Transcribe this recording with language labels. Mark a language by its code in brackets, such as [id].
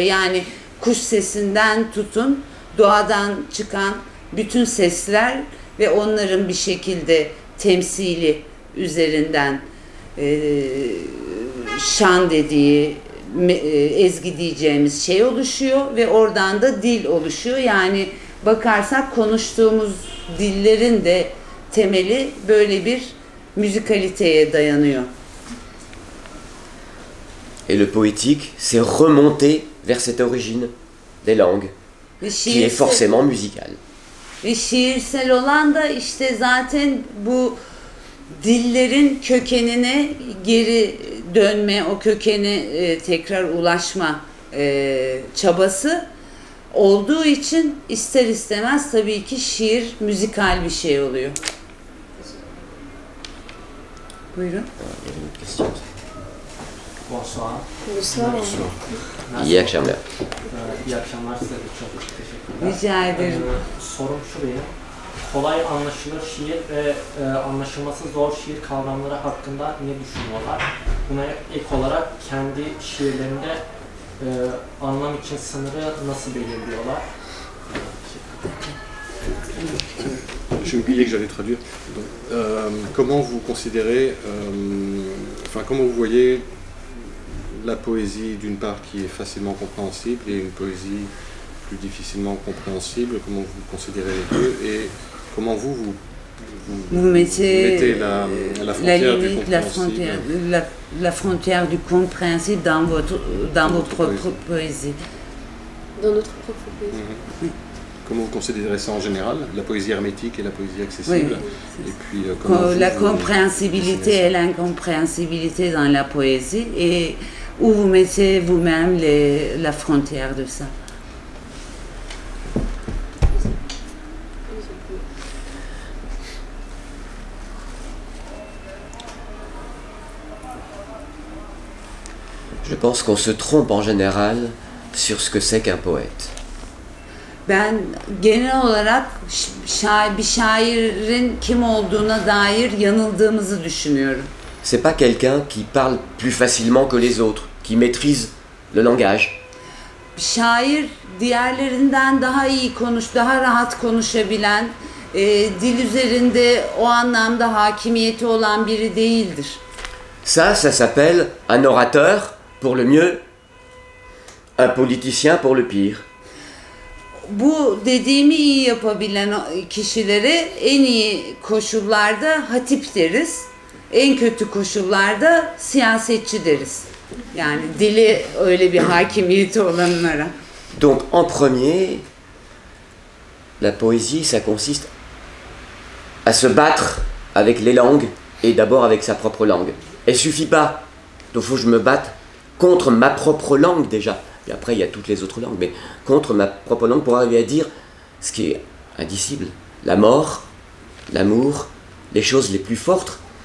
[tr] Yani kuş sesinden tutun doğadan çıkan bütün sesler ve onların bir şekilde temsili üzerinden şan dediği ezgi diyeceğimiz şey oluşuyor ve oradan da dil oluşuyor. Yani bakarsak konuştuğumuz dillerin de temeli böyle bir müzikaliteye dayanıyor. [fr] Et le poétique, c'est remonter vers cette origine des langues, qui est forcément musicale. [tr] Ve şiirsel olan da işte zaten bu dillerin kökenine geri dönme, o kökene tekrar ulaşma çabası olduğu için ister istemez tabii ki şiir müzikal bir şey oluyor. Buyurun. [fr] Bonsoir. [tr] İyi akşamlar. İyi akşamlar, size de çok teşekkürler. Rica ederim. Sorum şu benim. Kolay anlaşılır şiir ve anlaşılması zor şiir kavramları hakkında ne düşünüyorlar? Buna ek olarak kendi şiirlerinde anlam için sınırı nasıl belirliyorlar? [fr] J'ai oublié que j'allais traduire. Donc, comment vous considérez, enfin comment vous voyez la poésie d'une part qui est facilement compréhensible et une poésie plus difficilement compréhensible? Comment vous considérez les deux et comment vous mettez la frontière du compréhensible? La frontière du compréhensible dans vos propres poésies. Dans notre propre poésie. Oui. Comment vous considérez ça en général, la poésie hermétique et la poésie accessible? Oui, et puis, comment la compréhensibilité et l'incompréhensibilité dans la poésie et où vous mettez vous-même la frontière de ça? Je pense qu'on se trompe en général sur ce que c'est qu'un poète. [tr] Ben genel olarak bir şairin kim olduğuna dair yanıldığımızı düşünüyorum. [fr] C'est pas quelqu'un qui parle plus facilement que les autres, qui maîtrise le langage. [tr] Şair diğerlerinden daha iyi daha rahat konuşabilen, dil üzerinde o anlamda hakimiyeti olan biri değildir. [fr] Ça s'appelle un orateur pour le mieux, un politicien pour le pire. [tr] Bu dediğimi iyi yapabilen kişilere en iyi koşullarda hatip deriz. En kötü koşullarda siyasetçi deriz. Yani dili öyle bir hakimiyeti olanlara. [fr] Donc en premier, la poésie, ça consiste à se battre avec les langues et d'abord avec sa propre langue. Elle suffit pas. Donc faut que je me batte contre ma propre langue déjà. Et après il y a toutes les autres langues, mais contre ma propre langue pour arriver à dire ce qui est indicible, la mort, l'amour, les choses les plus fortes.